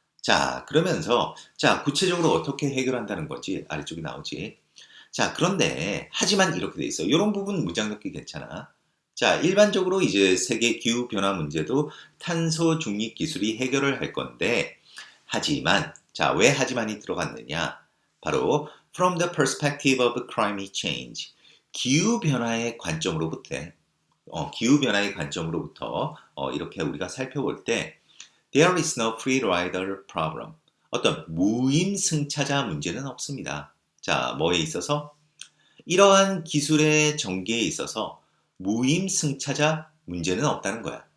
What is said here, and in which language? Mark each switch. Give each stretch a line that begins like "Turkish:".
Korean: 자, 그러면서 자, 구체적으로 어떻게 해결한다는 거지? 아래쪽에 나오지. 자, 그런데 하지만 이렇게 돼 있어. 이런 부분 문장 넣기 괜찮아. 자, 일반적으로 이제 세계 기후 변화 문제도 탄소 중립 기술이 해결을 할 건데, 하지만 자, 왜 하지만이 들어갔느냐? 바로
English: From the perspective of climate change.
Korean: 기후변화의 관점으로부터, 기후변화의 관점으로부터 이렇게 우리가 살펴볼 때
English: There is no free rider problem.
Korean: 어떤 무임승차자 문제는 없습니다. 자, 뭐에 있어서? 이러한 기술의 전개에 있어서 무임승차자 문제는 없다는 거야.